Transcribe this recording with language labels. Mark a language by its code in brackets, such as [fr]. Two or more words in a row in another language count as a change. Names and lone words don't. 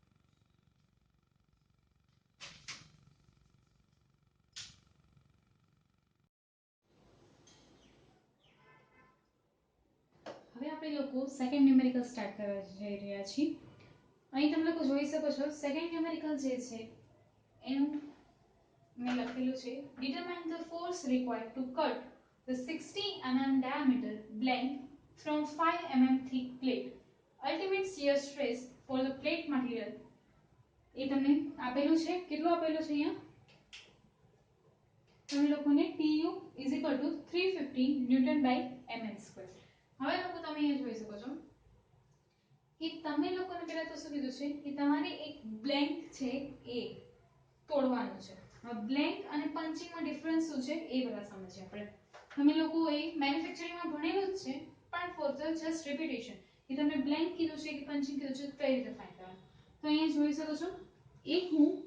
[gu] હવે આપણે લોકો [en] second numerical [gu] સ્ટાર્ટ કરવા જઈ રહ્યા છીએ અહીં તમે લોકો જોઈ શકો છો [en] second numerical [gu] જે છે એનું મેં લખેલું છે [en] determine the force required to cut the 60 mm diameter blank from 5 mm thick plate ultimate shear stress for the plate material [gu] એ તમને આપેલું છે કેટલું આપેલું છે અહીંયા તમે લોકોને [en] tu is equal to 350 newton by mm square [gu] હવે લોકો તમે અહીંયા જોઈ શકો છો કે તમે લોકોને પહેલા તો શું કીધું છે કે તમારે એક બ્લેન્ક છે એ તોડવાનું છે બ્લેન્ક અને પંચિંગમાં ડિફરન્સ શું છે એ બધા સમજીએ આપણે તમે લોકો એ મેન્યુફેક્ચરિંગમાં ભણેલું જ છે પણ [en] for the just repetition [gu] કે તમને બ્લેન્ક કીધું છે કે પંચિંગ કીધું છે કઈ રીતે ફાઇન્ડ કરવાનું તો અહીંયા જોઈ શકો છો એક હું